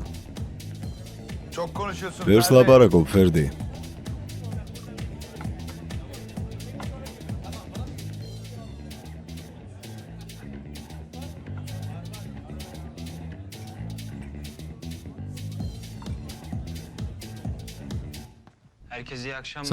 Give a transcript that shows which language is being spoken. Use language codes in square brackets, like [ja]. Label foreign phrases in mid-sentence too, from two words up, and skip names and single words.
[tr] Çok konuşuyorsun. [ka] ვერს Ferdi. ლაპარაკობ, ფერდი. [tr] Herkese iyi akşamlar.